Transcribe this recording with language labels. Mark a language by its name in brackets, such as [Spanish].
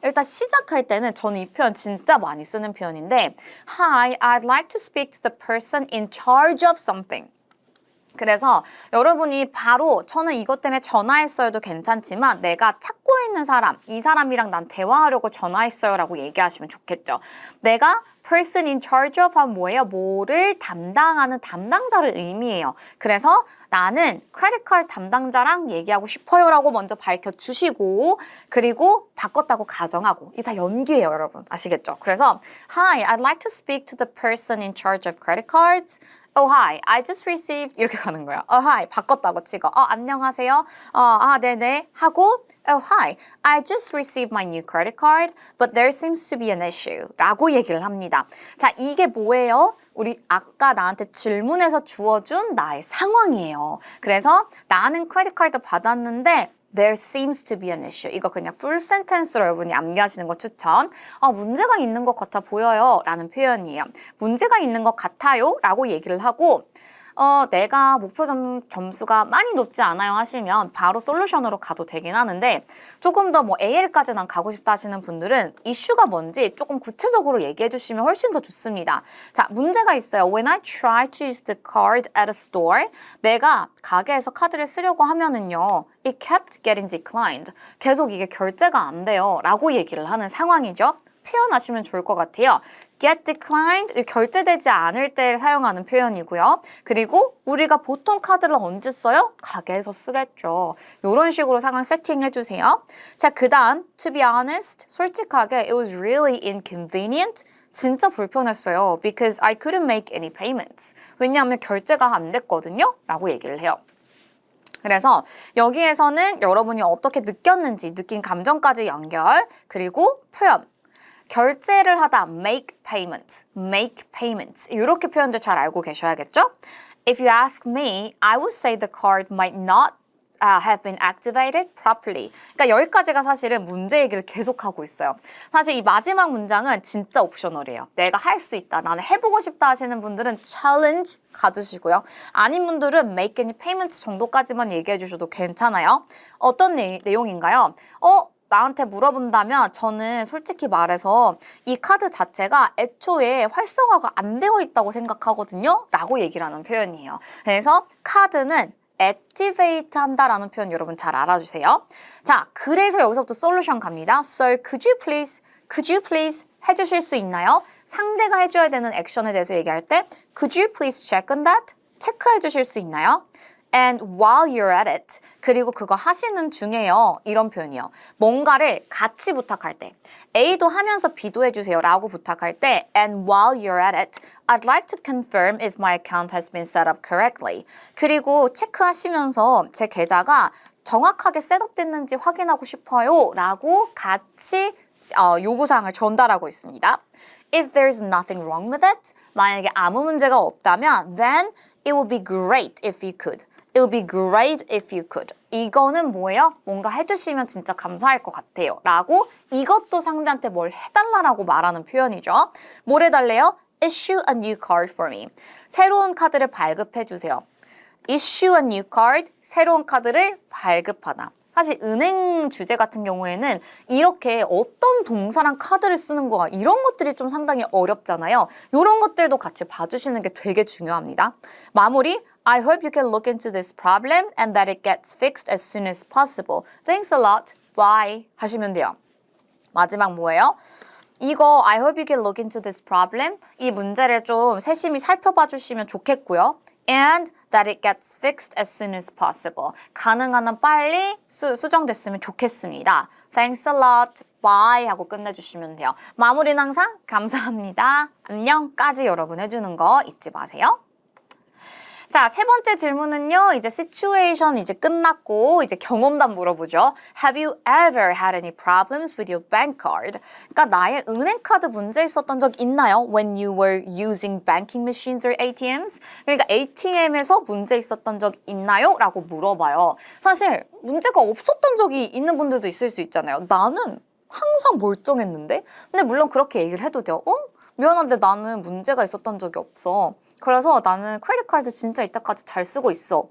[Korean] 일단 시작할 때는 저는 이 표현 진짜 많이 쓰는 표현인데 [English] Hi, I'd like to speak to the person in charge charge of something. [Korean] 그래서 여러분이 바로 저는 이것 때문에 전화했어요도 괜찮지만 내가 찾고 있는 사람, 이 사람이랑 난 대화하려고 전화했어요 라고 얘기하시면 좋겠죠. 내가 [English] person in charge of [Korean] 하면 뭐예요? 뭐를 담당하는 담당자를 의미해요. 그래서 나는 크레딧 카드 담당자랑 얘기하고 싶어요 라고 먼저 밝혀주시고 그리고 바꿨다고 가정하고 이게 다 연기예요, 여러분. 아시겠죠? 그래서 [English] Hi, I'd like to speak to the person in charge of credit cards. Oh, hi. I just received [Korean] 이렇게 가는 거예요. [English] Oh, hi. [Korean] 바꿨다고 찍어. 안녕하세요. 네네. 하고 [English] Oh, hi. I just received my new credit card, but there seems to be an issue. [Korean] 라고 얘기를 합니다. 자, 이게 뭐예요? 우리 아까 나한테 질문해서 주어준 나의 상황이에요. 그래서 나는 크레딧 카드 받았는데 [English] There seems to be an issue. [Korean] 이거 그냥 [English] full sentence [Korean] 로 여러분이 암기하시는 거 추천. 문제가 있는 것 같아 보여요 라는 표현이에요. 문제가 있는 것 같아요 라고 얘기를 하고 내가 목표 점수가 많이 높지 않아요 하시면 바로 솔루션으로 가도 되긴 하는데 조금 더 뭐 AL까지 난 가고 싶다 하시는 분들은 이슈가 뭔지 조금 구체적으로 얘기해 주시면 훨씬 더 좋습니다. 자, 문제가 있어요. [English] When I try to use the card at a store, [Korean] 내가 가게에서 카드를 쓰려고 하면은요. [English] It kept getting declined. [Korean] 계속 이게 결제가 안 돼요 라고 얘기를 하는 상황이죠. 표현하시면 좋을 것 같아요. [English] get declined, [Korean] 결제되지 않을 때 사용하는 표현이고요. 그리고 우리가 보통 카드를 언제 써요? 가게에서 쓰겠죠. 이런 식으로 상황 세팅해주세요. 자, 그 다음 [English] to be honest, [Korean] 솔직하게 [English] it was really inconvenient. [Korean] 진짜 불편했어요. [English] Because I couldn't make any payments. [Korean] 왜냐하면 결제가 안 됐거든요. 라고 얘기를 해요. 그래서 여기에서는 여러분이 어떻게 느꼈는지 느낀 감정까지 연결, 그리고 표현. 결제를 하다 [English] make payments [Korean] 이렇게 표현도 잘 알고 계셔야겠죠? If you ask me, I would say the card might not have been activated properly. 그러니까 여기까지가 사실은 문제 얘기를 계속하고 있어요. 사실 이 마지막 문장은 진짜 옵셔널이에요. 내가 할 수 있다, 나는 해보고 싶다 하시는 분들은 challenge 가주시고요. 아닌 분들은 [English] make any payments [Korean] 정도까지만 얘기해 주셔도 괜찮아요. 어떤 내용인가요? 나한테 물어본다면 저는 솔직히 말해서 이 카드 자체가 애초에 활성화가 안 되어 있다고 생각하거든요. 라고 얘기를 하는 표현이에요. 그래서 카드는 activate 한다라는 표현 여러분 잘 알아주세요. 자, 그래서 여기서부터 솔루션 갑니다. [English] So could you please [Korean] 해주실 수 있나요? 상대가 해줘야 되는 액션에 대해서 얘기할 때 [English] could you please check on that? [Korean] 체크해 주실 수 있나요? [English] And while you're at it, [Korean] 그리고 그거 하시는 중에요. 이런 표현이요. 뭔가를 같이 부탁할 때 [English] A도 하면서 B도 해주세요 라고 부탁할 때 And while you're at it, I'd like to confirm if my account has been set up correctly. [Korean] 그리고 체크하시면서 제 계좌가 정확하게 셋업됐는지 확인하고 싶어요 라고 같이 요구사항을 전달하고 있습니다. [English] If there's nothing wrong with it, [Korean] 만약에 아무 문제가 없다면 [English] Then it would be great if you could. It would be great if you could. [Korean] 이거는 뭐예요? 뭔가 해주시면 진짜 감사할 것 같아요. 라고 이것도 상대한테 뭘 해달라고 말하는 표현이죠. 뭘 해달래요? [English] Issue a new card for me. [Korean] 새로운 카드를 발급해주세요. [English] Issue a new card. [Korean] 새로운 카드를 발급하다. 사실 은행 주제 같은 경우에는 이렇게 어떤 동사랑 카드를 쓰는 거야 이런 것들이 좀 상당히 어렵잖아요. 이런 것들도 같이 봐주시는 게 되게 중요합니다. 마무리 [English] I hope you can look into this problem and that it gets fixed as soon as possible. Thanks a lot. Bye. [Korean] 하시면 돼요. 마지막 뭐예요? 이거 [English] I hope you can look into this problem. [Korean] 이 문제를 좀 세심히 살펴봐 주시면 좋겠고요. [English] And that it gets fixed as soon as possible. [Korean] 가능한 한 빨리 수정됐으면 좋겠습니다. [English] Thanks a lot. [Korean] Bye 하고 끝내주시면 돼요. 마무리는 항상 감사합니다. 안녕까지 여러분 해주는 거 잊지 마세요. 자, 세 번째 질문은요. 이제 situation 이제 끝났고 이제 경험담 물어보죠. [English] Have you ever had any problems with your bank card? [Korean] 그러니까 나의 은행카드 문제 있었던 적 있나요? [English] When you were using banking machines or ATMs? [Korean] 그러니까 ATM에서 문제 있었던 적 있나요? 라고 물어봐요. 사실 문제가 없었던 적이 있는 분들도 있을 수 있잖아요. 나는 항상 멀쩡했는데? 근데 물론 그렇게 얘기를 해도 돼요. 미안한데 나는 문제가 있었던 적이 없어. 그래서 나는 크레딧 카드 진짜 이때까지 잘 쓰고 있어.